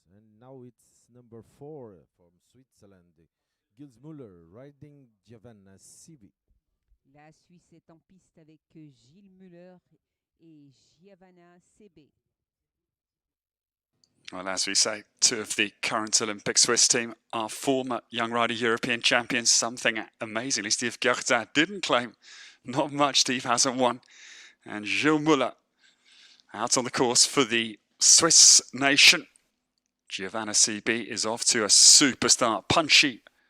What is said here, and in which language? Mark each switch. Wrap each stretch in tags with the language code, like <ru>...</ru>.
<en>And now it's number 4 from Switzerland, Gill Muller riding Joanna CB.</en> <fr>La Suisse est en piste avec Gill Muller et Joanna CB.</fr> <en>Well, as we say, 2 of the current Olympic Swiss team are former Young Rider European champions. Something amazingly Steve Gerda didn't claim. Not much Steve hasn't won. And Gill Muller out on the course for the Swiss nation. Joanna CB is off to a super start. Punchy</en>